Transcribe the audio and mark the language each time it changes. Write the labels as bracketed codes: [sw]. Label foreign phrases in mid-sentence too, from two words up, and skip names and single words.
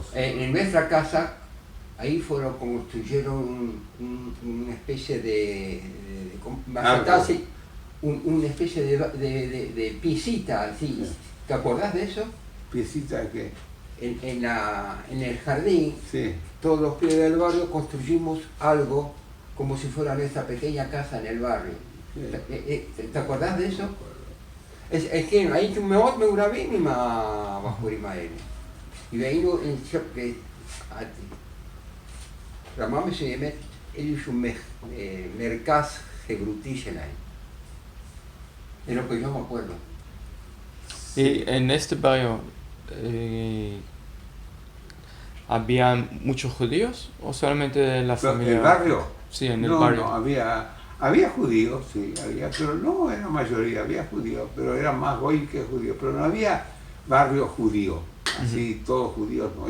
[es] En nuestra casa, ahí construyeron una especie de una especie de piscita, así. Sí. ¿Te acordás de eso? ¿Piecita que? En el jardín, Sí. todos los pibes del barrio construimos algo como si fuera nuestra pequeña casa en el barrio. Sí. ¿Te acordás de eso? Es que [he] הייתי מאוד מעורבים עם הבחורים האלה. והיינו, אני חושב, רמה מסוימת, איזשהו מרכז חברותי שלהם. [es] Es lo que yo me acuerdo. Y en este barrio, ¿había muchos judíos o solamente de la familia? ¿El barrio? Sí, en el barrio. No, había judíos, sí, pero no era mayoría, había judíos, pero eran más goy que judíos, pero no había barrio judío, así todos judíos, no.